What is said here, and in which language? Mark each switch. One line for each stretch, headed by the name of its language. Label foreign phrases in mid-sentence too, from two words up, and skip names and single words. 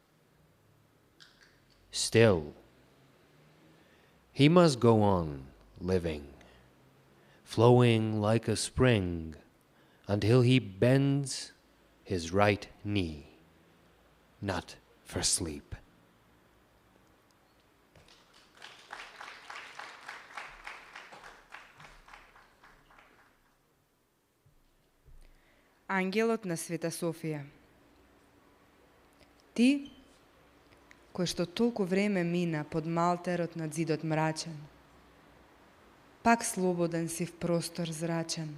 English: Still, he must go on living, flowing like a spring until he bends his right knee, not for sleep.
Macedonian: Ангелот на Света Софија. Ти, кој што толку време мина под малтерот над зидот мрачен, пак слободен си в простор зрачен.